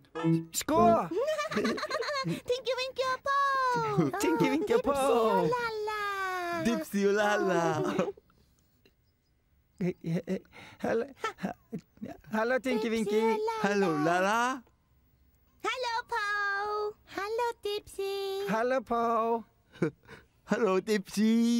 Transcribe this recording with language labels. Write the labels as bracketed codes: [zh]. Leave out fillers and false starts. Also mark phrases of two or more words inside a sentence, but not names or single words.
[is] Sko! Tinky Winky og Pó. Tinky Winky og Pó. Lalla. Dipsy og Lalla. Hallo, Tinky Winky. Hallo, Lalla. Hallo, Pó. Hallo, Dipsy. Hallo, Pó. Hallo, Dipsy.